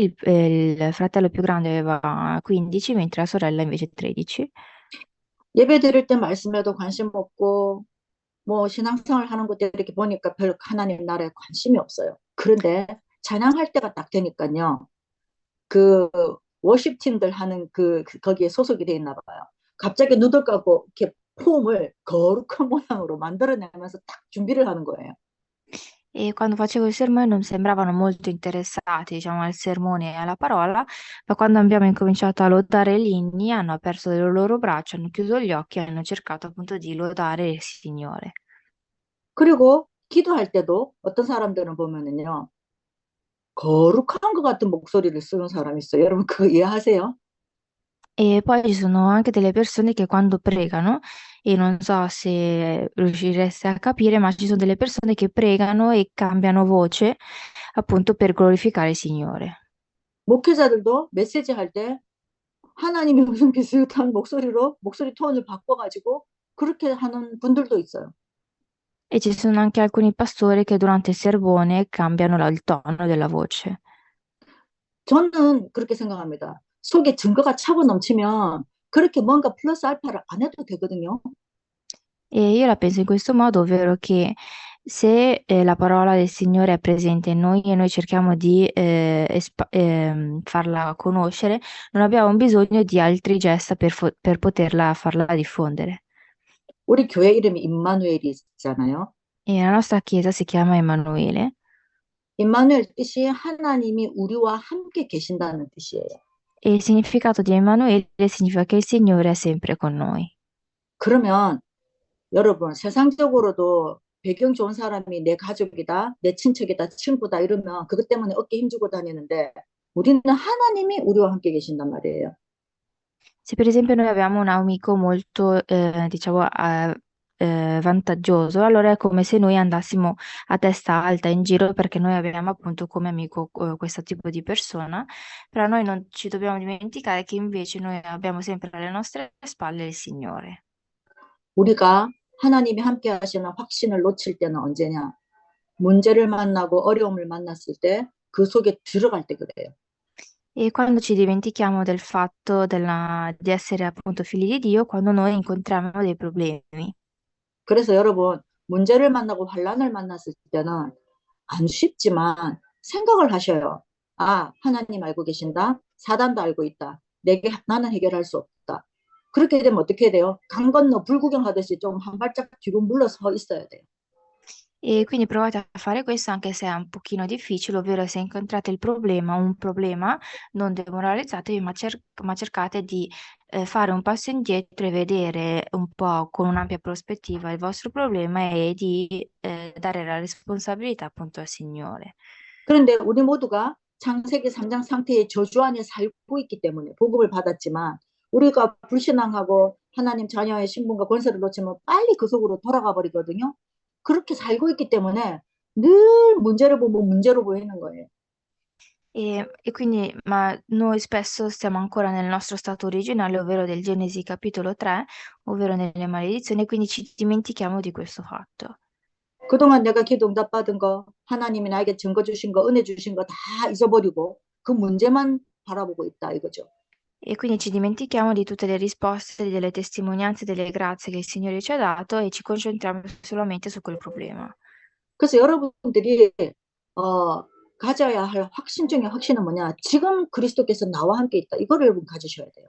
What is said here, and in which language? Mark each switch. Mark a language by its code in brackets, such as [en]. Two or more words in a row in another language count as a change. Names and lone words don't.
[it] Il fratello più grande aveva 15, mentre la sorella invece 13. [ko] 예배 드릴 때 말씀에도 관심 없고 뭐 신앙생활 하는 것도 이렇게 보니까 별 하나님 나라에 관심이 없어요. 그런데 찬양할 때가 딱 되니까요. 그 워십 팀들 하는 거기에 소속이 돼 있나 봐요. 갑자기 누들 까고 이렇게 폼을 거룩한 모양으로 만들어내면서 딱 준비를 하는 거예요. [it] E quando facevo il sermone non sembravano molto interessati, diciamo, al sermone e alla parola, ma quando abbiamo incominciato a lodare gli inni, hanno aperto le loro braccia, hanno chiuso gli occhi e hanno cercato appunto di lodare il Signore. [ko] 그리고 기도할 때도 어떤 사람들은 보면은요. 거룩한 것 같은 목소리를 쓰는 사람이 있어요. 여러분 그거 이해하세요? [it] E poi ci sono anche delle persone che quando pregano, e non so se riuscireste a capire, ma ci sono delle persone che pregano e cambiano voce appunto per glorificare il Signore. [ko] 목회자들도 메시지 할 때 하나님이 무슨 비슷한 목소리로 목소리 톤을 바꿔가지고 그렇게 하는 분들도 있어요. [it] E ci sono anche alcuni pastori che durante il sermone cambiano il tono della voce. [ko] 저는 그렇게 생각합니다. 속에 증거가 차고 넘치면 그렇게 뭔가 플러스 알파를 안 해도 되거든요. [it] E io la penso in questo modo, ovvero che se la parola del Signore è presente in noi e noi cerchiamo di farla conoscere, non abbiamo bisogno di altri gesta per poterla farla diffondere. [ko] 우리 교회 이름이 임마누엘이 있잖아요. [it] E la nostra chiesa si chiama Emanuele [ko] 임마누엘 뜻이 하나님이 우리와 함께 계신다는 뜻이에요. [it] e il significato di Emanuele significa che il Signore è sempre con noi. [ko] 그러면 여러분 세상적으로도 배경 좋은 사람이 내 가족이다, 내 친척이다, 친구다 이러면 그것 때문에 어깨 힘주고 다니는데 우리는 하나님이 우리와 함께 계신단 말이에요. [it] Se per esempio noi abbiamo un amico molto, diciamo, vantaggioso, allora è come se noi andassimo a testa alta in giro perché noi abbiamo appunto come amico questo tipo di persona, però noi non ci dobbiamo dimenticare che invece noi abbiamo sempre alle nostre spalle il Signore. [ko] 우리가 하나님이 함께 하시는 확신을 놓칠 때는 언제냐? 문제를 만나고 어려움을 만났을 때 그 속에 들어갈 때 그래요. [it] E quando ci dimentichiamo del fatto di essere appunto figli di Dio, quando noi incontriamo dei problemi. [ko] 그래서 여러분 문제를 만나고 환란을 만났을 때는 안 쉽지만 생각을 하셔요. 아, 하나님 알고 계신다. 사단도 알고 있다. 나는 해결할 수 없다. 그렇게 되면 어떻게 돼요? 강 건너 불구경하듯이 좀 한 발짝 뒤로 물러서 있어야 돼요. [it] E quindi provate a fare questo anche se è un pochino difficile, ovvero se incontrate un problema, non demoralizzatevi, ma cercate di fare un passo indietro e vedere un po' con un'ampia prospettiva il vostro problema e di dare la responsabilità appunto al Signore. [ko] 그런데 우리 모두가 창세기 3장 상태의 저주 안에 살고 있기 때문에 복음을 받았지만 우리가 불신앙하고 하나님 자녀의 신분과 권세를 놓치면 빨리 그 속으로 돌아가 버리거든요. 그렇게 살고 있기 때문에 늘 문제를 보면 문제로 보이는 거예요. [it] E quindi, ma noi spesso stiamo ancora nel nostro stato originale, ovvero del Genesi capitolo 3, ovvero nelle maledizioni, e quindi ci dimentichiamo di questo fatto. [ko] 그동안 내가 기도 응답 받은 거, 하나님이 나에게 증거 주신 거, 은혜 주신 거 다 잊어버리고 그 문제만 바라보고 있다 이거죠. [it] E quindi ci dimentichiamo di tutte le risposte, delle testimonianze, delle grazie che il Signore ci ha dato e ci concentriamo solamente su quel problema. [ko] 그래서 여러분들이 어, 가져야 할 확신 중에 확신은 뭐냐? 지금 그리스도께서 나와 함께 있다. 이거를 여러분 가지셔야 돼요.